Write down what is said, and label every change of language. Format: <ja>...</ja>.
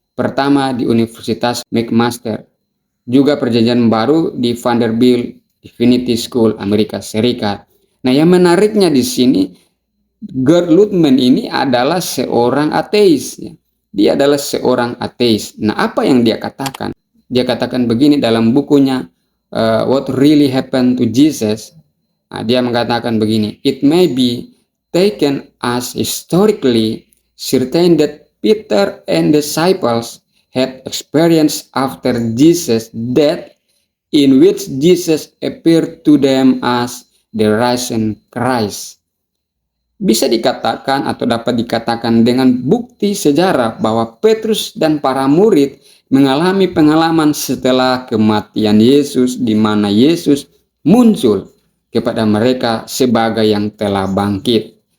<id>Pertama di Universitas McMaster, juga Perjanjian Baru di Vanderbilt Divinity School, Amerika Serikat. Nah, yang menariknya di sini, Gerd Lutman ini adalah seorang ateis. Dia adalah seorang ateis. Nah, apa yang dia katakan? Dia katakan begini dalam bukunya What Really Happened to Jesus. Nah, dia mengatakan begini,</id> <en>it may be taken as historically certain that Peter and disciples had experienced after Jesus' death in which Jesus appeared to them as the risen Christ.</en> <id>Bisa dikatakan atau dapat dikatakan dengan bukti sejarah bahwa Petrus dan para murid mengalami pengalaman setelah kematian Yesus, di mana Yesus muncul kepada mereka sebagai yang telah bangkit.</id>